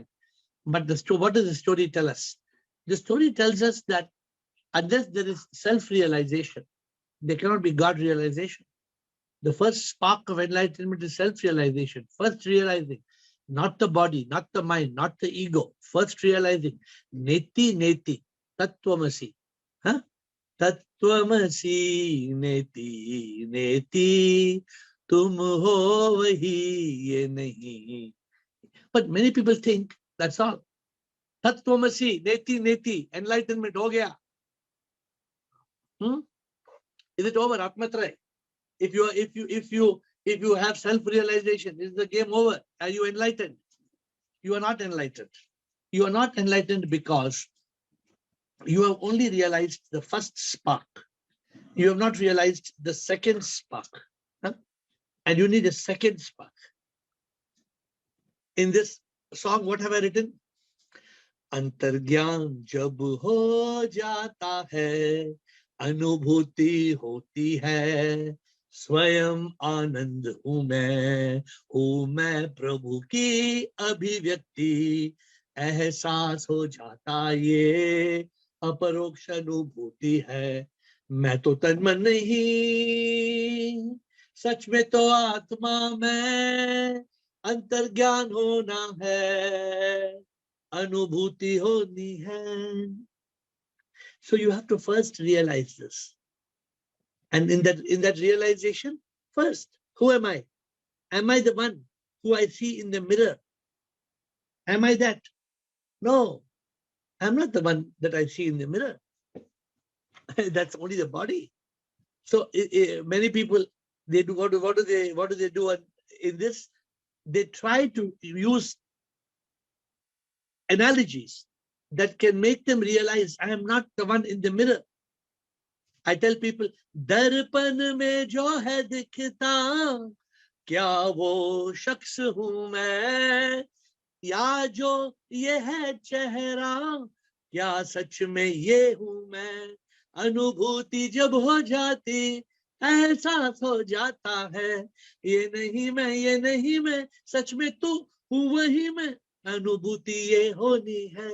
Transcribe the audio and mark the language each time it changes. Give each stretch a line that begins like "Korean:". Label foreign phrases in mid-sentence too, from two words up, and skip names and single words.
English: But what does the story tell us? The story tells us that unless there is self-realization, there cannot be God realization. The first spark of enlightenment is self-realization. First realizing, not the body, not the mind, not the ego. First realizing,
Sanskrit: नेति नेति, तत्त्वमसि. Huh? तत्त्वमसि नेति नेति,
Hindi: तुम हो वही ये नहीं.
English: But many people think that's all.
Sanskrit: तत्त्वमसि नेति नेति,
Hindi: enlightenment हो गया.
English: Is it over? Atmatray. If If you have self-realization, is the game over? Are you enlightened? You are not enlightened. You are not enlightened because you have only realized the first spark. You have not realized the second spark. Huh? And you need a second spark. In this song, what have I written?
Hindi: अंतर्ज्ञान जब हो जाता है, अनुभूति होती है, स्वयं आनंद हूँ मैं प्रभु की अभिव्यक्ति, एहसास हो जाता ये अपरोक्ष अनुभूति है, मैं तो तन मन नहीं, सच में तो आत्मा में, अंतर्ज्ञान होना है, अनुभूति होनी है.
English: So you have to first realize this. And in that realization, first, who am I? Am I the one who I see in the mirror? Am I that? No, I'm not the one that I see in the mirror. That's only the body. So many people, they do what do they do in this? They try to use analogies that can make them realize I am not the one in the mirror. I tell people,
Hindi: दर्पण में जो है दिखता, क्या वो शख्स हूँ मैं, या जो ये है चेहरा, क्या सच में ये हूँ मैं, अनुभूति जब हो जाती, एहसास हो जाता है, ये नहीं मैं, सच में तू हूँ वही मैं, अनुभूति ये होनी है.